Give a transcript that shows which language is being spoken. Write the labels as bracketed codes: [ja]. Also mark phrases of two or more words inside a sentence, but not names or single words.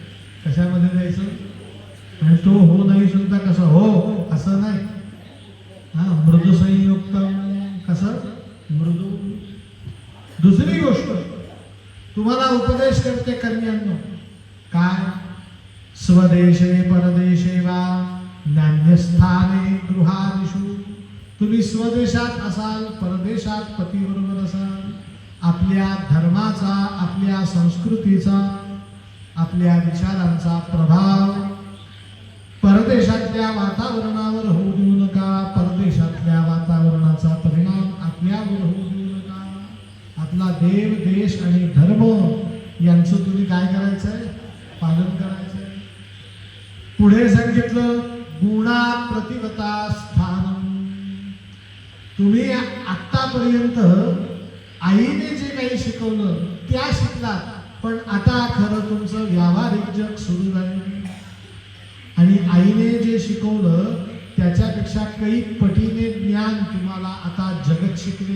[mr] कशामध्ये द्यायचं? आणि तो हो नाही सुद्धा कसं हो असं नाही. मृदू संयुक्त कसं मृदू. दुसरी गोष्ट तुम्हाला उपदेश करते कन्यांनो काय, [sa] स्वदेशे परदेशे वा नान्यस्थाने गृहादिषु. [mr] तुम्ही स्वदेशात असाल परदेशात पतीबरोबर असाल, आपल्या धर्माचा आपल्या संस्कृतीचा आपल्या विचारांचा प्रभाव परदेशातल्या वातावरणावर होऊ देऊ नका. परदेशातल्या वातावरणाचा परिणाम आपल्यावर होऊ देऊ नका. आपला देव देश आणि धर्म यांचं तुम्ही काय करायचंय, पालन करायचंय. पुढे सांगितलं [sa] गुणा प्रतिवता स्थानम. [mr] तुम्ही आतापर्यंत आईने जे काही शिकवलं त्या शिकलात, पण आता खरं तुमचं व्यावहारिक जग सुरू झालं आणि आईने जे शिकवलं त्याच्यापेक्षा काही पटीने ज्ञान तुम्हाला आता जगत शिकले.